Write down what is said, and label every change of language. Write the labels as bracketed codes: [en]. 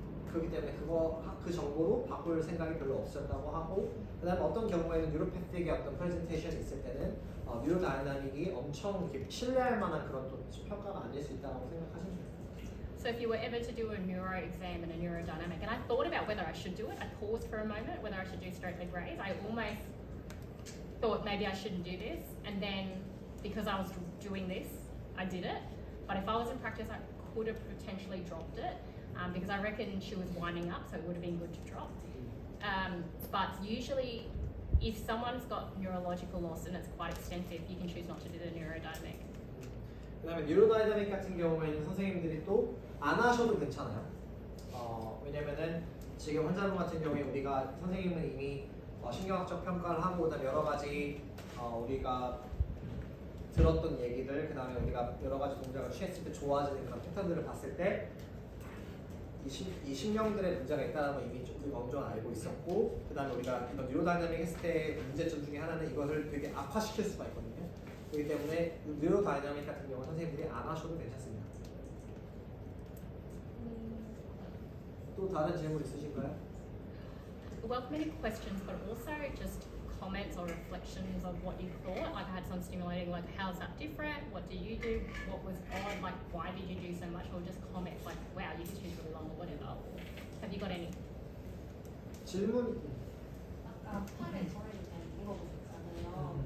[ko] 그렇기 때문에 그 정보로 바꿀 생각이 별로 없었다고 하고 그다음에 어떤 경우에는 뉴로패틱의 어떤 프레젠테이션이 있을 때는 뉴로다이나믹이 엄청 이렇게 신뢰할 만한 그런 또 평가가 아닐 수 있다고 생각하시면 됩니다. [en] So if you were ever to do a neuro exam and a neurodynamic, and I thought about whether I should do it, I paused for a moment whether I should do straight leg raise. I almost thought maybe I shouldn't do this, and then because I was doing this, I did it. But if I was in practice, I could have potentially dropped it because I reckon she was winding up, so it would have been good to drop. But usually, if someone's got neurological loss and it's quite extensive, you can choose not to do the neurodynamic. [ko] 그다음에 뉴로다이나믹 같은 경우에는 선생님들이 또 안 하셔도 괜찮아요. 왜냐면은 지금 환자분 같은 경우에 우리가 선생님은 이미 신경학적 평가를 하고 그다음에 여러 가지 우리가 들었던 얘기들 그다음에 우리가 여러 가지 동작을 취했을 때 좋아지는 그런 패턴들을 봤을 때 이 신경들의 문제가 있다는 걸 이미 우리가 어느 정도 알고 있었고 그다음에 우리가 이런 뉴로다이나믹 했을 때 문제점 중에 하나는 이것을 되게 악화시킬 수가 있거든요. 그렇기 때문에 뉴로다이나믹 같은 경우는 선생님들이 안 하셔도 괜찮습니다. 또 다른 질문 있으신가요? [en] Welcome any questions, but also just comments or reflections of what you thought. Like I had some stimulating, like how's that different? What do you do? What was odd? Like why did you do so much? Or just comments like, wow, you just used really long or whatever. Have you got any? [ko] 질문? 아까 팔에 저를 물어보셨잖아요.